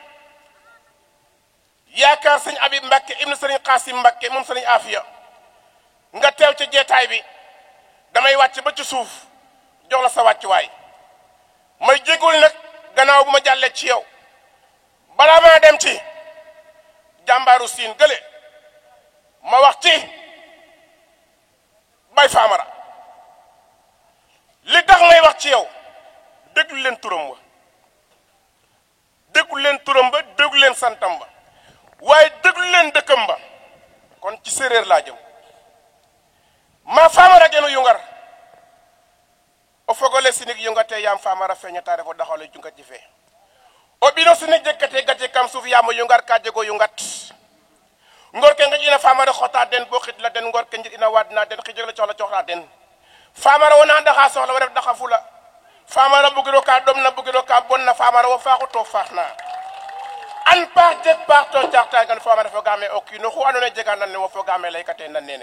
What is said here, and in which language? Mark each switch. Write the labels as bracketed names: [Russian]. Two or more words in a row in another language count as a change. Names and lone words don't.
[Wolof] yaakaar sëñ Abib Mbàkke ibnu sëriñ Xaasim Mbàkke moom sëriñ Afiya nga teew ci jeetaay bi damay wàcc ba ci suuf jox la sa wàccuwaay may jégul nag gannaaw bu ma jàllee ci yow balaa maa dem ci jàmbaaru siin gële ma wax ci Bay Famara li tax may wax ci yow déglu leen turam wa leen turam ba déglu leen santam ba waaye déglu leen dëkkam ba kon ci séeréer laa jëm [Serer] ma famara geno yungar o fogole sinig yungate yam famara feñataare fo daxole jungat ji fee o ɓino sinig jekkate gate kam suuf yamo yungar ka jego yungat ngor ke ngij ina famara xota den bo xit la den ngor ke njit ina wadna den xijeg la coxla coxla den famara wona daxa soxla wa ref daxa fula famara bugiro ka dom na bugiro ka bon na famara wo faaxu to faaxna an paax jeg paax to jaxta gan famara fogaame o kiino xu andoona yee jega nan ne wo fogaame laykate nan nene